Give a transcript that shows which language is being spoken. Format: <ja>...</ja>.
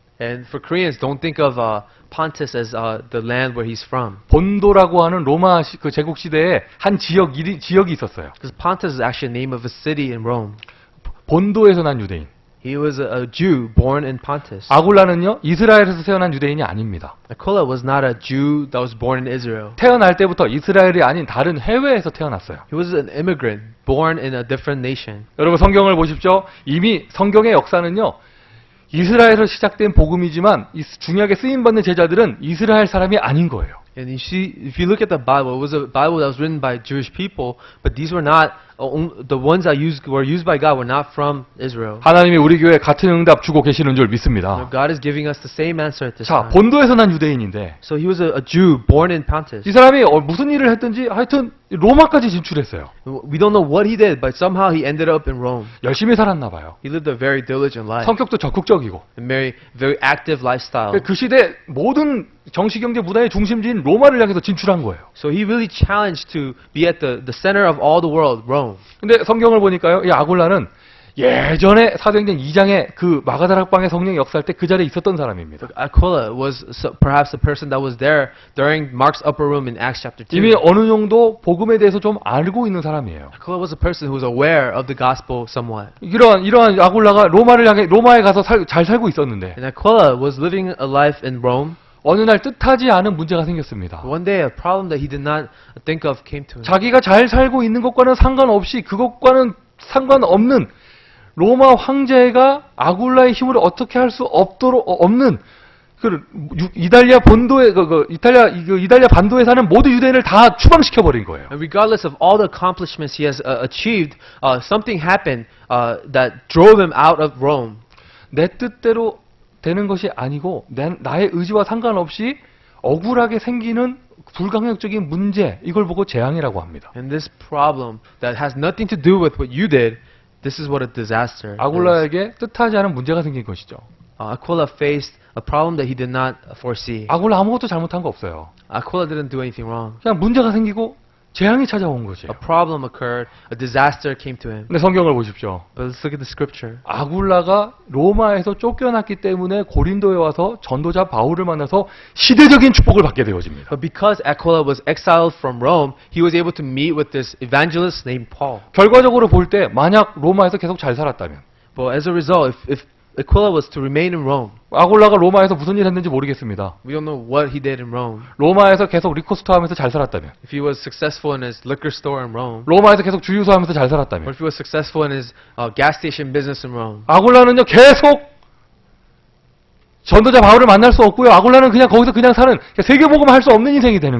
<en>And for Koreans, don't think of Pontus as the land where he's from.</en> <ko>본도라고 하는 로마 그 제국 시대에 한 지역이 있었어요.</ko> <en>Because Pontus is actually the name of a city in Rome.</en> <ko>본도에서 난 유대인.</ko> <en>He was a Jew born in Pontus.</en> <ko>아굴라는요, 이스라엘에서 태어난 유대인이 아닙니다.</ko> <en>Aquila was not a Jew that was born in Israel.</en> <ko>태어날 때부터 이스라엘이 아닌 다른 해외에서 태어났어요.</ko> <en>He was an immigrant born in a different nation.</en> <ko>여러분 성경을 보십시오. 이미 성경의 역사는요, 이스라엘에서 시작된 복음이지만 중요하게 쓰임받는 제자들은 이스라엘 사람이 아닌 거예요.</ko> <en>And you see, if you look at the Bible, it was a Bible that was written by Jewish people, but these were not the ones that were used by God were not from Israel.</en> <ko>하나님이 우리 교회에 같은 응답 주고 계시는 줄 믿습니다.</ko> <en>God is giving us the same answer at this</en> <ko>자,</ko> <en>time.</en> <ko>본도에서 난 유대인인데</ko> <en>So he was a Jew born in Pontus.</en> <ko>이 사람이 무슨 일을 했든지 하여튼 로마까지 진출했어요.</ko> <en>We don't know what he did, but somehow he ended up in Rome.</en> <ko>열심히 살았나 봐요.</ko> <en>He lived a very diligent life,</en> <ko>성격도 적극적이고.</ko> <en>a very active lifestyle.</en> <ko>그 시대 모든 정치경제 무다의 중심지인 로마를 향해서 진출한 거예요.</ko> <en>So he really challenged to be at the center of all the world, Rome.</en> <ko>근데 성경을 보니까요, 이 아굴라는 예전에 사도행전 2장에 그 마가다락방의 성령이 역사할 때 그 자리에 있었던 사람입니다.</ko> <en>Aquila was perhaps the person that was there during Mark's upper room in Acts chapter 2.</en> <ko>이미 어느 정도 복음에 대해서 좀 알고 있는 사람이에요.</ko> <en>Aquila was a person who was aware of the gospel somewhat.</en> <ko>이러한 아굴라가 로마에 가서 잘 살고 있었는데</ko> <en>And Aquila was living a life in Rome.</en> <ko>어느 날 뜻하지 않은 문제가 생겼습니다.</ko> <en>One day, a problem that he did not think of came to him.</en> <ko>자기가 잘 살고 있는 것과는 상관없이 그것과는 상관없는 로마 황제가 아굴라의 힘으로 어떻게 할 수 없는 그 이탈리아 본도에 이탈리아 반도에 사는 모든 유대인을 다 추방시켜 버린 거예요.</ko> <en>And regardless of all the accomplishments he has achieved, something happened that drove him out of Rome.</en> <ko>내 뜻대로 되는 것이 아니고 나의 의지와 상관없이 억울하게 생기는 불강력적인 문제, 이걸 보고 재앙이라고 합니다.</ko> <en>And this problem that has nothing to do with what you did, this is what a disaster is.</en> <ko>아굴라에게 뜻하지 않은 문제가 생긴 것이죠.</ko> <en>Aquila faced a problem that he did not foresee.</en> <ko>아굴라 아무것도 잘못한 거 없어요.</ko> <en>Aquila didn't do anything wrong.</en> <ko>그냥 문제가 생기고 재앙이 찾아온 것이에요.</ko> <en>A problem occurred, a disaster came to him.</en> <ko>근데 성경을 보십시오.</ko> <en>But let's look at the scripture.</en> <ko>아굴라가 로마에서 쫓겨났기 때문에 고린도에 와서 전도자 바울을 만나서 시대적인 축복을 받게 되어집니다.</ko> <en>But because Aquila was exiled from Rome, he was able to meet with this evangelist named Paul.</en> <ko>결과적으로 볼 때 만약 로마에서 계속 잘 살았다면</ko> <en>But as a result, if Aquila was to remain in Rome,</en> <ko>아굴라가 로마에서 무슨 일 했는지 모르겠습니다.</ko> <en>we don't know what he did in Rome.</en> <ko>로마에서 계속 리코스토 하면서 잘 살았다면,</ko> <en>If he was successful in his liquor store in Rome,</en> <ko>로마에서 계속 주유소 하면서 잘</ko> <en>or</en> <ko>살았다면,</ko> <en>if he was successful in his gas station business in Rome,</en> <ko>아굴라는요 계속 전도자 바울을 만날 수 없고요. 아굴라는 그냥 거기서 그냥 사는 세계복음 할 수 없는 인생이 되는</ko>